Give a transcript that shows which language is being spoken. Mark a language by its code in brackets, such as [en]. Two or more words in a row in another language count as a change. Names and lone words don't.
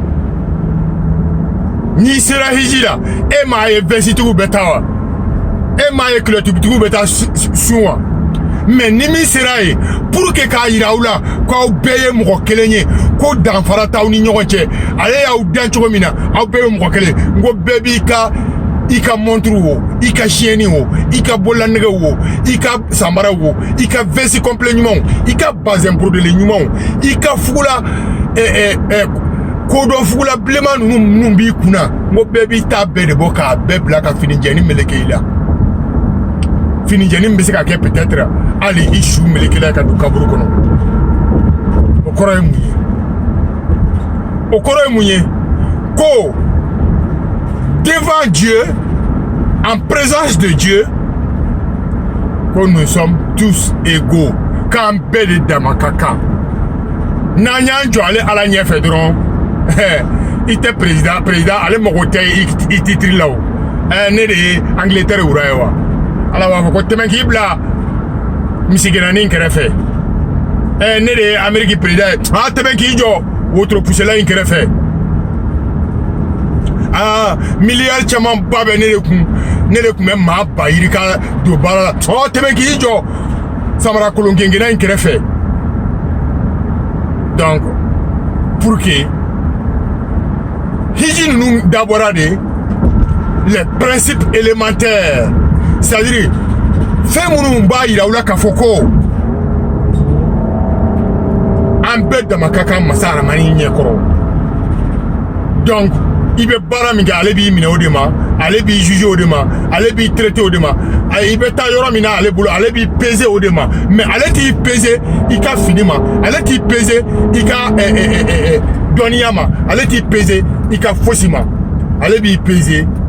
[bm] n'i sera hiji la e m'a ye vɛsitigiw bɛ taa wa e m'a ye kilotibitigiw bɛ taa sun wa mais ni min sera ye [fr] pour que [bm] k'a yira aw la k'aw bɛɛ ye mɔgɔ kelen ye ko danfara t'aw ni ɲɔgɔn cɛ ale y'aw dan cogo min na aw bɛɛ ye mɔgɔ kelen n ko bɛɛ b'i ka montre wo i ka chaîne wo i ka bololanɛgɛ wo i ka sanbara wo i ka [fr] veste complet [bm] ɲumanw i ka [fr] bazin brodé [bm] ɲumanw i ka fugula kodɔn fugula bilenman ninnu b'i kunna n ko bɛɛ b'i ta bɛɛ de bɔ k'a bɛɛ bila ka finijɛni meleke i la finijɛni bɛ se ka kɛ peut-être hali i su melekela ka don kaburu kɔnɔ o kɔrɔ ye mun ye o kɔrɔ ye mun ye ko [fr] devant Dieu en présence de Dieu que nous sommes tous égaux [bm] k'an bɛɛ de dama ka kan n'an y'an jɔ ale ala ɲɛfɛ dɔrɔn i tɛ président ale mago tɛ i titre la o ne de ye Angleterre wura ye wa ala b'a fɔ ko tɛmɛ k'i bila misigɛnnanin kɛrɛfɛ ne de ye Amérique président ye tɛmɛ k'i jɔ wotoro pusela in kɛrɛfɛ miliyari caman ba bɛ ne de kun bɛ maa ba yiri ka don baara la tɛmɛ k'i jɔ samara kolon gengena in kɛrɛfɛ [fr] donc pour que [bm] hiji ninnu dabɔra de [fr] les principes élémentaires c'est-à-dire [bm] fɛn minnu b'a yira aw la k'a fɔ ko an bɛɛ dama ka kan masa aramani ɲɛkɔrɔ donc i bɛ baara min kɛ ale b'i minɛ o de ma ale b'i juger o de ma ale b'i traiter o de ma i bɛ taa yɔrɔ min na ale bolo ale b'i peser o de ma mais ale t'i peser i ka fini ma ale t'i peser i ka dɔnniya ma ale t'i peser i ka fosi ma ale b'i peser